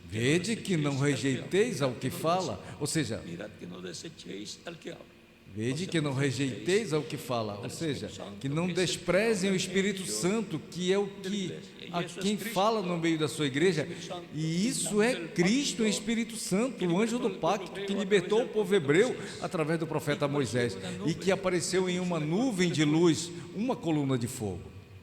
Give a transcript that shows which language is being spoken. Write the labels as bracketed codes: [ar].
[pt] Vede que não rejeiteis ao que fala, ou seja, [es] mirad que no desecheis al que habla. [pt] vede que não rejeiteis ao que fala, ou seja, que não desprezem o Espírito Santo, que é o que a quem fala no meio da sua igreja, e isso é Cristo, o Espírito Santo, o anjo do pacto que libertou o povo hebreu através do profeta Moisés e que apareceu em uma nuvem de luz, uma coluna de fogo.